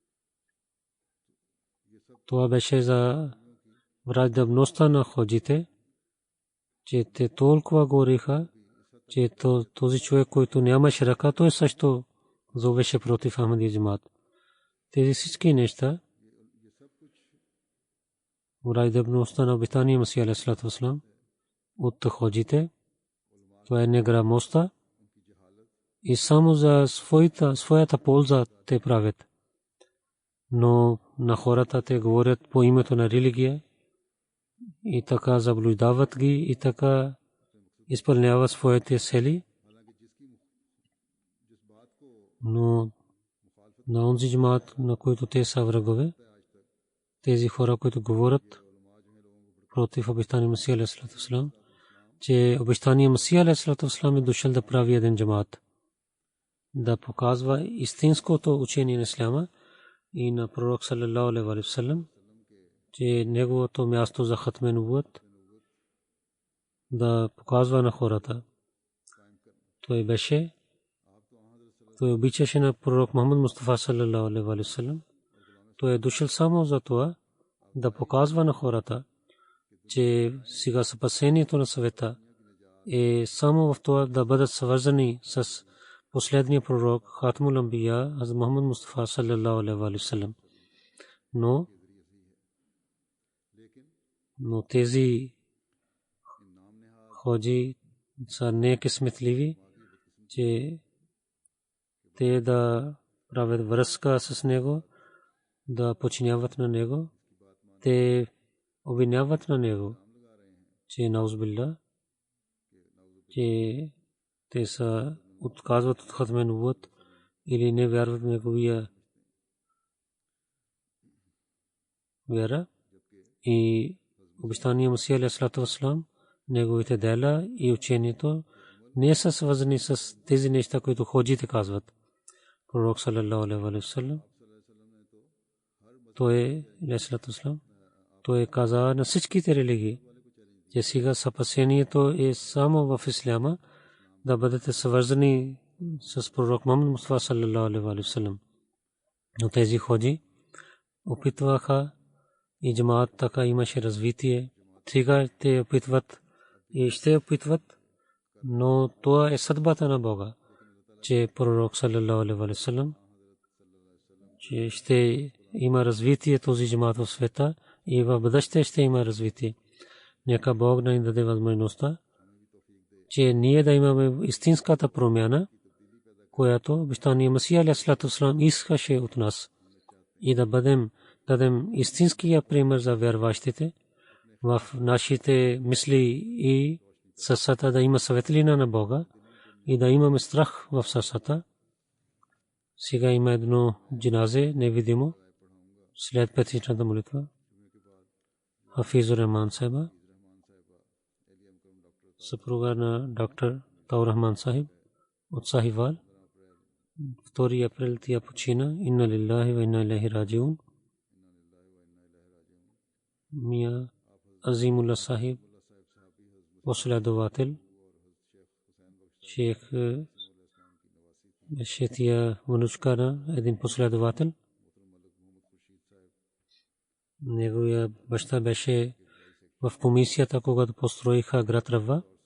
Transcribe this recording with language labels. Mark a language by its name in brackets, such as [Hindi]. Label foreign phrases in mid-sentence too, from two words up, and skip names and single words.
[Bulgarian] Това беше за враждебността на ходжите, че те толкова говориха, че този човек, който нямаше ръка, той също зовеше против Ахмадия джамаат. Тези всички неща, враждебността на обитания Масия [Arabic] عليه الصلاة والسلام [Bulgarian] от ходжите, това е неграмотността и само за своята полза те правят. Но на хората те говорят по името на религия и така заблуждават ги и така изпълняват своите цели. Но на онзи джамаат, на които те са врагове, тези хора, които говорят против обещания Масия [Arabic] عليه الصلاة والسلام, [Bulgarian] че обещания Масия [Arabic] عليه الصلاة والسلام [Bulgarian] е дошъл да прави един джамаат, да показва истинското учение на исляма и на пророк [Arabic] صلى الله عليه وسلم, [Bulgarian] че неговото място за [Urdu] ختم نبوت [Bulgarian] да показва на хората. Той обичаше на пророк Мухаммад Мустафа [Arabic] صلى الله عليه وسلم. [Bulgarian] Той е дошъл само за това да показва на хората, че сега спасението на света е само в това да бъдат свързани с последния пророк [Arabic] خاتم الأنبياء [Bulgarian] Хазрат Мухаммад Мустафа [Arabic] صلى الله عليه وسلم. [Bulgarian] Но тези ходжи са некъсметливи, че те да правят връзка с него, да подчиняват на него. Те обвиняват на него, че наузбилла, че те са отказват от [Urdu] ختم نبوت [Bulgarian] или не вярват в неговия вяра. И обещания Масия [Arabic] عليه الصلاة والسلام, [Bulgarian] неговите дела и учението не са свързани с тези неща, които ходжите казват. Пророк [Arabic] صلى الله عليه وسلم, [Bulgarian] той [Arabic] عليه الصلاة والسلام, [Bulgarian] той каза на всичките религии, че сега спасението е само в исляма, да бъдете свързани с пророк Мухаммад Мустафа [Arabic] صلى الله عليه وسلم. [Bulgarian] Но тези ходжи опитваха и джамаат така имаше развитие. Сега те опитват и ще опитват, но това е съдбата на Бога, че пророк [Arabic] صلى الله عليه وسلم, [Bulgarian] че ще има развитие този джамаат в света и в бъдеще ще има развитие. Нека Бог да ни даде възможността, че ние да имаме истинската промяна, която обещания Масия [Arabic] عليه الصلاة والسلام [Bulgarian] искаше от нас, и да дадем истинския пример за вярващите в нашите мисли и сърцата, да има светлина на Бога и да имаме страх в сърцата. Сега има едно джиназе невидимо след петичната молитва. Хафизур Рахман Сахиба, съпруга на доктор Таур Рахман Сахиб от Сахивал. 2 април тя почина. [Arabic] إنا لله وإنا إليه راجعون. [Bulgarian] Мия Азимулlah Сахиб, последовател, шейх Шетия Манучкара, един последовател. Неговия баща беше в комисията, когато построиха град Рава.